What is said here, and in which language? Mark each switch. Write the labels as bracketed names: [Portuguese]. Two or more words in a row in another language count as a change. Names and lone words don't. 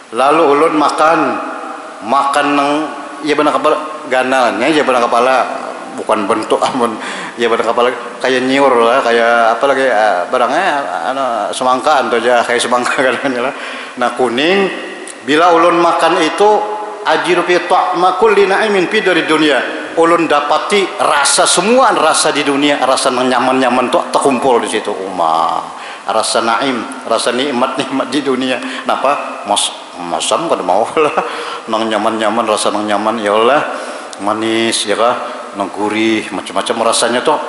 [Banjar] Lalu ulun makan nang ya benar kepala ganalnya aja pada kepala, bukan bentuk amun ya pada kepala kayak nyiur lah, kayak apa lagi barangnya semangka atau aja kayak semangka kan lah. Nah kuning, bila ulun makan itu [Arabic] أجد في طعم كل نعيم في [Banjar] dari dunia, ulun dapati rasa semua rasa di dunia, rasa nyaman-nyaman tuh terkumpul di situ. Rasa naim, rasa nikmat-nikmat di dunia. Napa? Masam kada mau lah. Nang nyaman-nyaman, rasa nang nyaman [Arabic] يا الله, [Banjar] manis ya kah, nang gurih, macam-macam rasanya tuh.